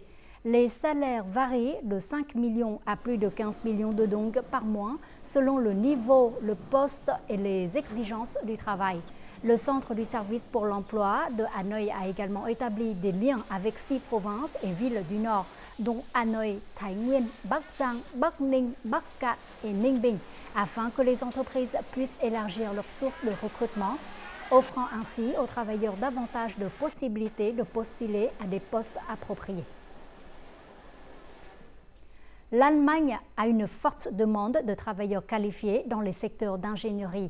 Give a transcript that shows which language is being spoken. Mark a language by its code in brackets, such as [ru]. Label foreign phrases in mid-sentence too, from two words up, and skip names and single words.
[fr] Les salaires varient de 5 millions à plus de 15 millions de dong par mois selon le niveau, le poste et les exigences du travail. Le Centre du service pour l'emploi de Hanoï a également établi des liens avec 6 provinces et villes du Nord, dont Hanoï, Thái Nguyên, Bắc Giang, Bắc Ninh, Bắc Cạn et Ninh Bình, afin que les entreprises puissent élargir leurs sources de recrutement, offrant ainsi aux travailleurs davantage de possibilités de postuler à des postes appropriés. L'Allemagne a une forte demande de travailleurs qualifiés dans les secteurs d'ingénierie.